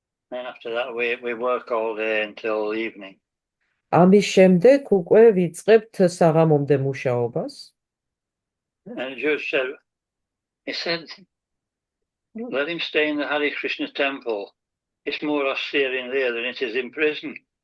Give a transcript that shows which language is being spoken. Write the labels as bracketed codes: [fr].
[en] And after that we work all day until evening. [ka] ამის შემდეგ უკვე ვიწყებთ საღამომდე მუშაობას. [en] And Judge said, he said, let him stay in the Hare Krishna temple. It's more austere in there than it is in prison.